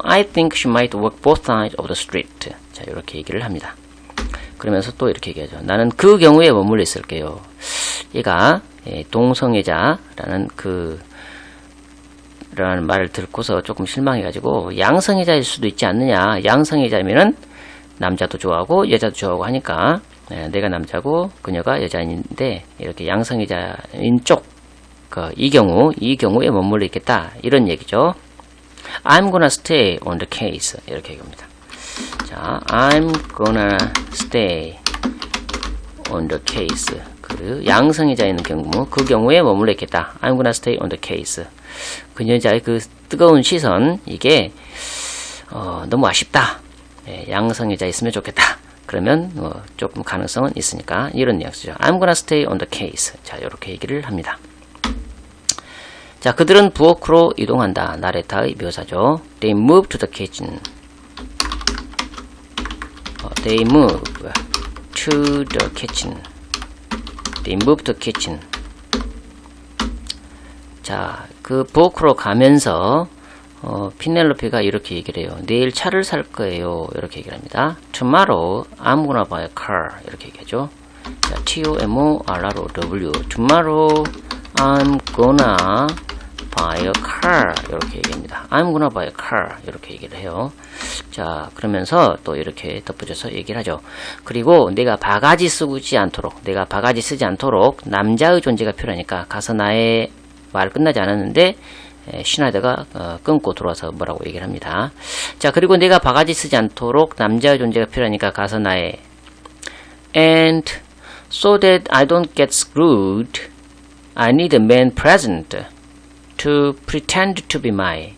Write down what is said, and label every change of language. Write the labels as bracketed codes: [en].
[en] I think she might work both sides of the street. [ko] 자, 이렇게 얘기를 합니다. 그러면서 또 이렇게 얘기하죠. 나는 그 경우에 머물러 있을게요. 얘가 동성애자라는 라는 말을 듣고서 조금 실망해가지고 양성애자일 수도 있지 않느냐. 양성애자면은 남자도 좋아하고 여자도 좋아하고 하니까 내가 남자고 그녀가 여자인데 이렇게 양성애자인 쪽 이 경우에 머물러 있겠다. 이런 얘기죠. [en] I'm gonna stay on the case. [ko] 이렇게 얘기합니다. 자, [en] I'm gonna stay on the case. [ko] 그 양성애자 있는 경우, 그 경우에 머물러 있겠다. [en] I'm gonna stay on the case. [ko] 그녀자의 그 뜨거운 시선, 이게 너무 아쉽다. 양성애자 있으면 좋겠다. 그러면 조금 가능성은 있으니까 이런 뉘앙스죠. [en] I'm gonna stay on the case. [ko] 자, 이렇게 얘기를 합니다. 자, 그들은 부엌으로 이동한다. 나레타의 묘사죠. [en] They move to the kitchen. They move to the kitchen. They move to the kitchen. [ko] 자, 그 부엌으로 가면서 피넬로피가 이렇게 얘기를 해요. 내일 차를 살 거예요. 이렇게 얘기를 합니다. [en] Tomorrow I'm gonna buy a car. [ko] 이렇게 얘기하죠. 자, T-O-M-O-R-R-O-W. [en] Tomorrow I'm gonna buy a car. [ko] 이렇게 얘기합니다. [en] I'm gonna buy a car. [ko] 이렇게 얘기를 해요. 자, 그러면서 또 이렇게 덧붙여서 얘기를 하죠. 그리고 내가 바가지 쓰지 않도록, 남자의 존재가 필요하니까 가서 나의 말 끝나지 않았는데 슈나이더가 끊고 들어와서 뭐라고 얘기를 합니다. 자, 그리고 내가 바가지 쓰지 않도록 남자의 존재가 필요하니까 가서 나의 [en] And so that I don't get screwed, I need a man present to pretend to be mine.